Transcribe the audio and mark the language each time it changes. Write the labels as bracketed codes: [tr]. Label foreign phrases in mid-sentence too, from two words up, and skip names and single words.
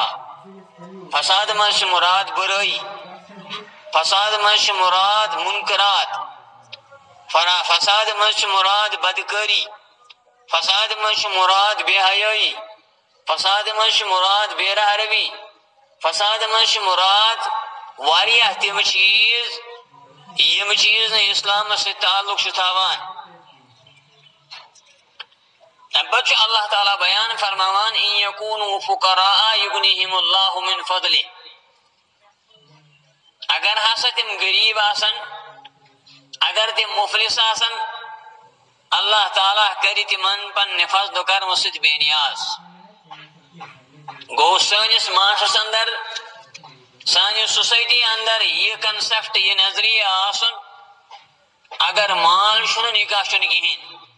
[ks] فساد منٛز چھِ مراد برٲیی فساد منٛز چھِ مراد منکرات فساد منٛز چھِ مراد بدکٲری فساد منٛز چھِ مراد بے حیٲیی فساد منٛز چھِ مراد بے راہ روی فساد منٛز چھِ مراد واریاہ تِم چیٖز یم چیٖز نہٕ اسلامس سۭتۍ تعلق چھُ تھاوان. تمہِ پتہٕ چھُ اللہ تعالیٰ بیان فرماوان [ar] ان یکونوا فقراء یغنیہم اللہ من فضلہ [ks] اگر ہسا تم غریب آسن اگر تم مفلس آسن اللہ تعالیٰ کری تمن پننہِ فضل و کرم سۭتۍ بے نیاز. گو سٲنِس معاشرس اندر سانہِ سوسائٹی اندر یہ کنسپٹ یہ نظریہ آسن اگر مال چھُنہٕ نکاح چھُنہٕ کہین.